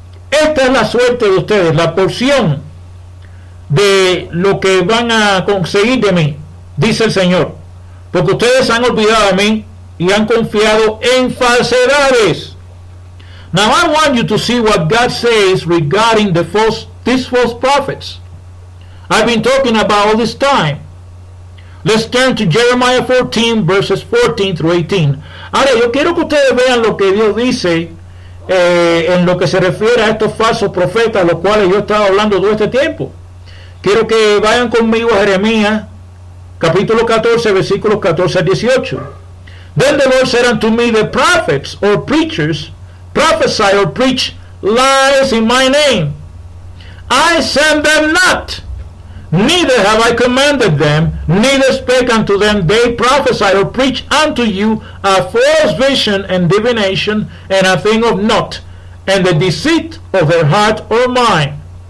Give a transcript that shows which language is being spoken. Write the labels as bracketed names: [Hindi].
[Spanish] Esta es la suerte de ustedes, la porción de lo que van a conseguir de mí, dice el Señor. Porque ustedes han olvidado de mí y han confiado en falsedades. [English] Now I want you to see what God says regarding these false prophets I've been talking about all this time. Let's turn to Jeremiah 14, verses 14 through 18. [Spanish] Ahora, yo quiero que ustedes vean lo que Dios dice en lo que se refiere a estos falsos profetas, los cuales yo he estado hablando todo este tiempo. Quiero que vayan conmigo a Jeremías, capítulo 14, versículos 14 al 18. [English] Then the Lord said unto me, the prophets or preachers prophesy or preach lies in my name. I send them not, neither have I commanded them, neither spake unto them. They prophesy or preach unto you a false vision and divination, and a thing of naught, and the deceit of their heart or mind.